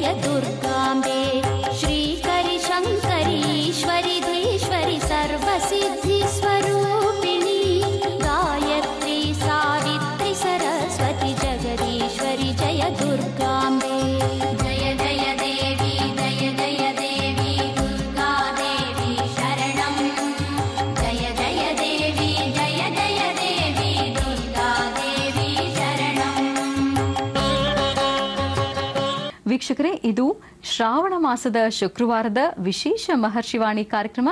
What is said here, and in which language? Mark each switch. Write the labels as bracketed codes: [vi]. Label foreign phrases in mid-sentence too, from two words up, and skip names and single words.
[sa] दुर्गाम्बे श्रीकरि शङ्करी ईश्वरि धीश्वरि सर्वसिद्धिस्वरूपिणी गायत्री सावित्री सरस्वती जगदीश्वरि जय दुर्गाम्बे जय जय देवी जय जय देवी दुर्गा देवी शरणं जय जय देवी जय जय देवी दुर्गा देवी शरणं [kn] ವೀಕ್ಷಕರೇ, ಇದು ಶ್ರಾವಣ ಮಾಸದ ಶುಕ್ರವಾರದ ವಿಶೇಷ ಮಹರ್ಷಿವಾಣಿ ಕಾರ್ಯಕ್ರಮ.